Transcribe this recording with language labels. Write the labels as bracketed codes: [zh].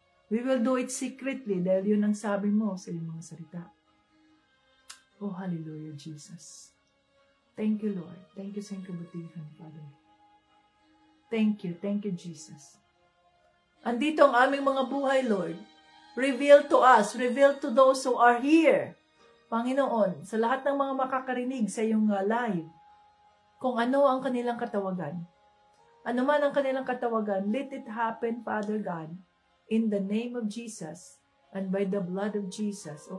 [en] We will do it secretly [tl] dahil yun ang sabi mo sa iyong mga salita. [en] Oh, hallelujah, Jesus. Thank you, Lord. Thank you [tl] sa iyong kabutihan, [en] Father. Thank you, Jesus. [tl] Andito ang aming mga buhay, Lord. [en] Reveal to us, reveal to those who are here. [tl] Panginoon, sa lahat ng mga makakarinig sa iyong live, kung ano ang kanilang katawagan. Ano man ang kanilang katawagan, [en] let it happen, Father God, in the name of Jesus and by the blood of Jesus.